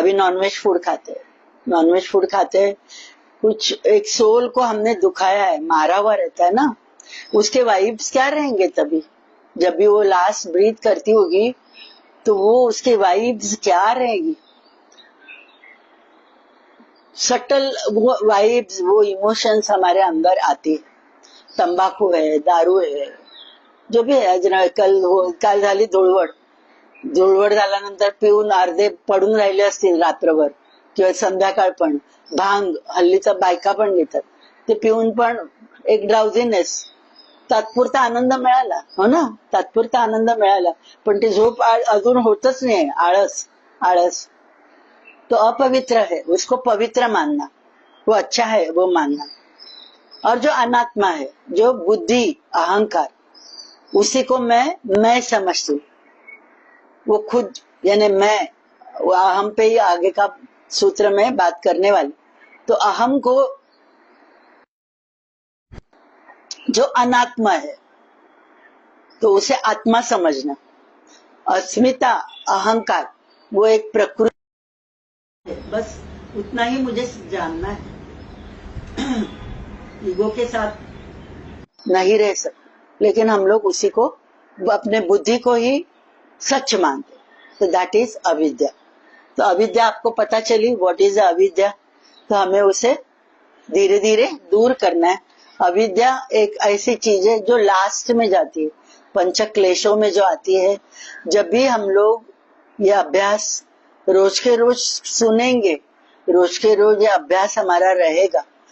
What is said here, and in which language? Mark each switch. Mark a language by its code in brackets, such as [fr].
[hi] अभी nonveg food खाते हैं, नॉनवेज फूड खाते हैं, कुछ एक सोल को हमने दुखाया है, मारा हुआ रहता है ना, उसके वाइब्स क्या रहेंगे तभी, जब भी वो लास्ट ब्रीथ करती होगी तो वो उसके वाइब्स क्या रहेगी, सटल वो वाइब्स, वो इमोशंस हमारे अंदर आती है। तंबाखू है, दारू है, जो भी [mr] आहे, काल झाली धुळवड झाल्यानंतर पिऊन अर्धे पडून राहिले असतील रात्रभर, किंवा संध्याकाळ पण भांग हल्लीचा बायका पण घेतात, ते पिऊन पण एक ड्राउझीनेस, तात्पुरता आनंद मिळाला, हो ना, तात्पुरता आनंद मिळाला, पण ती झोप अजून होतच नाही, आळस आळस. [hi] तो अपवित्र है, उसको पवित्र मानना, वो अच्छा है वो मानना. और जो अनात्मा है, जो बुद्धि अहंकार, उसी को मैं समझती हूँ. वो खुद यानी मैं, वो अहम पे ही आगे का सूत्र में बात करने वाली. तो अहम को जो अनात्मा है तो उसे आत्मा समझना. अस्मिता अहंकार वो एक प्रकृति है, बस उतना ही मुझे जानना है. ईगो के साथ नहीं रह सकते, लेकिन हम लोग उसी को, अपने बुद्धि को ही सच मानते. तो [en] that is [hi] अविद्या. तो अविद्या आपको पता चली, [en] what is [hi] अविद्या. तो हमें उसे धीरे धीरे दूर करना है. अविद्या एक ऐसी चीज है जो लास्ट में जाती है, पंच क्लेशों में जो आती है. जब भी हम लोग ये अभ्यास रोज के रोज सुनेंगे, रोज के रोज ये अभ्यास हमारा रहेगा.